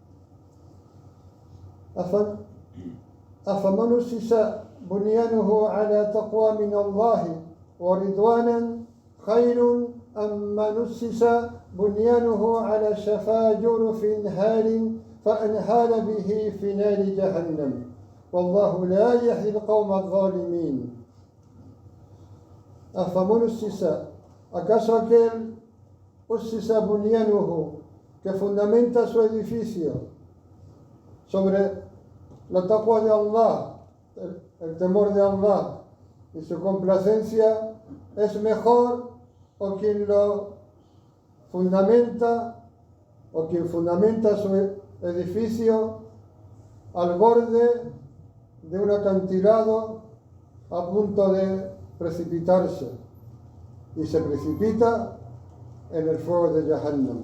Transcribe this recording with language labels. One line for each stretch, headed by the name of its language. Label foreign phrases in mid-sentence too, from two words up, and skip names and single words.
Arabic: أفمن أسس بنيانه على تقوى من الله ورضوانا خير أم من أسس بنيانه على شفا جرف هار فأنهار به في نار جهنم والله لا يهدي القوم الظالمين. أفمن أسس
Spanish: ¿Acaso aquel
Arabic: أسس بنيانه,
Spanish: que fundamenta su edificio sobre la taqwa de Allah, el temor de Allah y su complacencia, es mejor o quien lo fundamenta o quien fundamenta su edificio al borde de un acantilado a punto de precipitarse y se precipita en el fuego de Jahannam?